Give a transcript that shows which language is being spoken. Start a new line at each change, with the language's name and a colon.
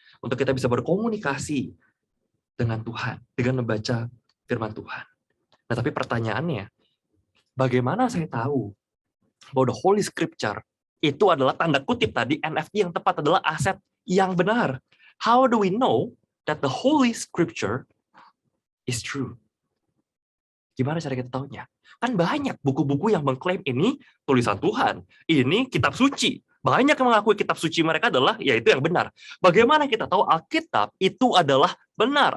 Indonesian: Untuk kita bisa berkomunikasi dengan Tuhan, dengan membaca firman Tuhan. Nah, tapi pertanyaannya, bagaimana saya tahu bahwa
English: the Holy Scripture
Indonesian: itu adalah tanda kutip tadi, NFT yang tepat adalah aset yang benar?
English: How do we know that the Holy Scripture is true?
Indonesian: Gimana cara kita tahunya? Kan banyak buku-buku yang mengklaim ini tulisan Tuhan, ini kitab suci. Banyak yang mengakui kitab suci mereka adalah yaitu yang benar. Bagaimana kita tahu Alkitab itu adalah benar?